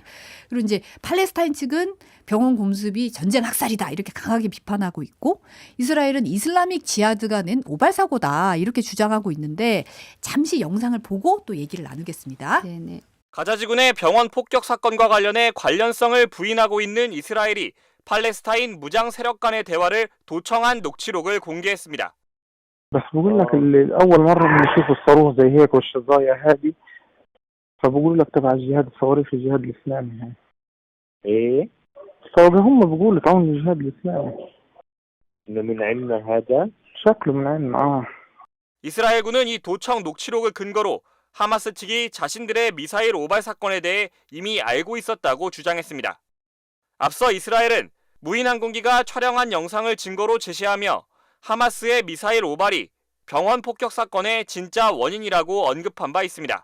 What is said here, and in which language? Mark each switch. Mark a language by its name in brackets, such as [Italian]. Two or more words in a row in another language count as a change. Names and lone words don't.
[Korean] 그리고 이제 팔레스타인 측은 병원 공습이 전쟁 학살이다 이렇게 강하게 비판하고 있고 이스라엘은 이슬라믹 지하드가 낸 오발 사고다 이렇게 주장하고 있는데 잠시 영상을 보고 또 얘기를 나누겠습니다. 네네. 가자지구 내 병원 폭격 사건과 관련해 관련성을 부인하고 있는 이스라엘이 팔레스타인 무장 세력 간의 대화를 도청한 녹취록을 공개했습니다. [Arabic] بس بقول لك اللي أول مرة بنشوف الصاروخ زي هيك والشظايا هذه فبقول لك تبع الجهاد الصواريخ الجهاد الإسلامي هاي ايه فهم بقولوا تعاون الجهاد الإسلامي انه من عندنا هذا. شكله من عندنا [Korean] 이스라엘군은 이 도청 녹취록을 근거로 하마스 측이 자신들의 미사일 오발 사건에 대해 이미 알고 있었다고 주장했습니다. 앞서 이스라엘은 무인 항공기가 촬영한 영상을 증거로 제시하며 하마스의 미사일 오발이 병원 폭격 사건의 진짜 원인이라고 언급한 바 있습니다.